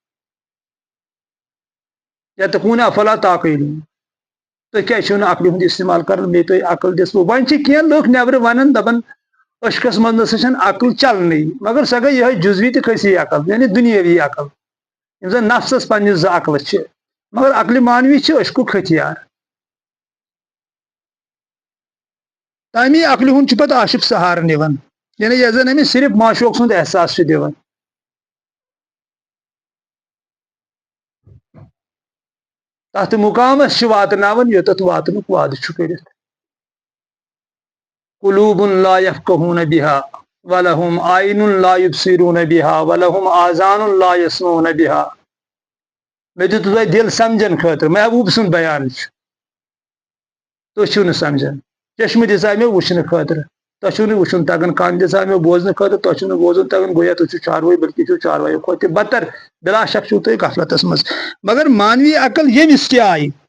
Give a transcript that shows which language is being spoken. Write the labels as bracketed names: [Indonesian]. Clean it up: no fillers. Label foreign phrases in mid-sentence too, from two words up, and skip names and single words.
[Arabic] یتقوٗنہ افلا تعقیلوٗن [Kashmiri] تُہۍ کیازِ چھِو نہٕ عقلہِ ہُنٛد استعمال کران بیٚیہِ تۄہہِ عقل دِژوٕ وۄنۍ چھِ کینٛہہ لُکھ نٮ۪برٕ ونان دپان أشکس منٛز نسا چھنہٕ عقل چلنٕے مگر سۄ گٔے یِہوے جزوی تہٕ کھٔسی عقل یعنی دُنیٲوی عقل یِم زن نفسس پننہِ زٕ عقلہٕ چھِ مگر عقلہِ مانوی چھِ أشکُک ہتھیار تمی عقلہِ ہُنٛد چھُ پتہٕ عاشق سہارٕ نِوان یعنی یۄس زن أمِس صرف معشوق سُنٛد احساس چھُ دِوان تتھ مُقامس چھِ واتناوان یوٚتتھ واتنُک وعدٕ چھُ کٔرِتھ [Arabic] قلوٗب لا یفقہوٗنَ بِہا ولہم عین لا یبصرون بِہا ولہم آذان لا یسمعون بِہا [Kashmiri] مےٚ دِتوٕ تۄہہِ دِل سمجھن خٲطرٕ محبوٗب سُنٛد بیان چھُ تُہۍ چھِو نہٕ سمجھان چشمہٕ دِژاے مےٚ وٕچھنہٕ خٲطرٕ تۄہہِ چھُو نہٕ وٕچھُن تگان کان دِژاے مےٚ بوزنہٕ خٲطرٕ تۄہہِ چھُو نہٕ بوزُن تگان گویا تُہۍ چھِو چاروٲے بٔلکہِ چھِو چاروایو کھۄتہٕ تہِ بدتر بِلا شک چھِو تُہۍ غفلتس منٛز مگر مانوی عقل ییٚمِس تہِ آیہِ